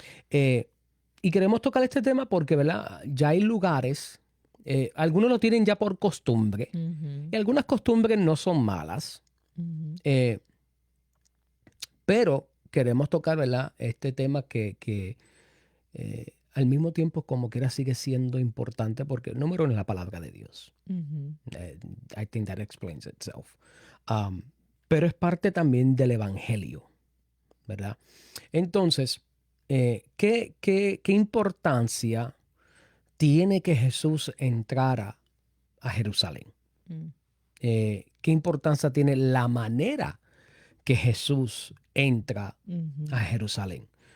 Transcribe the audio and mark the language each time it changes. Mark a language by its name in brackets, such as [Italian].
[Spanish] Y queremos tocar este tema porque, ¿verdad? Ya hay lugares, algunos lo tienen ya por costumbre, y algunas costumbres no son malas, pero queremos tocar, ¿verdad? Este tema que al mismo tiempo como quiera sigue siendo importante porque número uno es la palabra de Dios. [English] I think that explains itself. [Spanish] Pero es parte también del evangelio, ¿verdad? Entonces, ¿qué importancia tiene que Jesús entrara a Jerusalén? ¿Qué importancia tiene la manera que Jesús entra a Jerusalén?